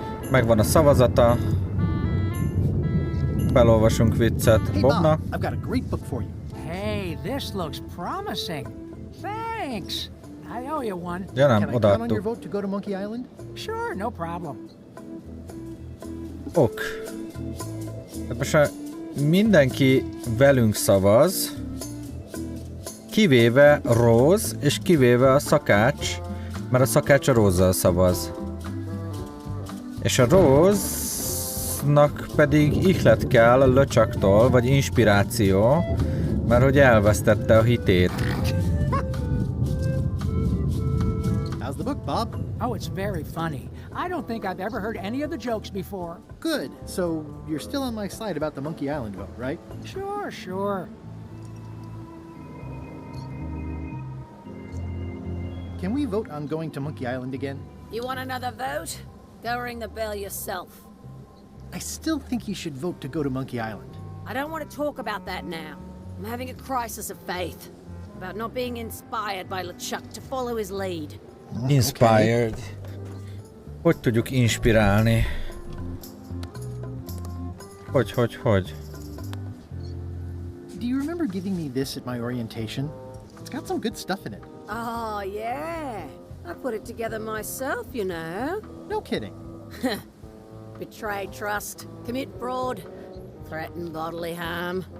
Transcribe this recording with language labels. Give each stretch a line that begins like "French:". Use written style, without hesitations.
Hungarian: Megvan a szavazata. Felolvasunk viccet Bobnak.
English: I've got a great book for you. Hey, this looks promising. Thanks. I owe you one.
Hungarian: Ja nem,
English: Can I count on your
Hungarian: odaadtuk.
English: vote to go to Monkey Island? Sure, no problem. Ok.
Hungarian: Hát most mindenki velünk szavaz, kivéve Rose, és kivéve a szakács, mert a szakács a Rose-zal szavaz. És a Rose-nak pedig ihlet kell a LeChucktól, vagy inspiráció, mert hogy elvesztette a hitét.
English: How's the book, Bob? Oh, it's very funny. I don't think I've ever heard any of the jokes before. Good. So you're still on my side about the Monkey Island vote, right? Sure, sure. Can we vote on going to Monkey Island again? You want another vote? Go ring the bell yourself. I still think you should vote to go to Monkey Island. I don't want to talk about that now. I'm having a crisis of faith. About not being inspired by LeChuck to follow his lead. Inspired.
Hungarian: Hogy tudjuk inspirálni? Hogy?
English: Do you remember giving me this at my orientation? It's got some good stuff in it. Oh, yeah. I put it together myself, you know. No kidding. Betray trust, commit fraud, threaten bodily harm.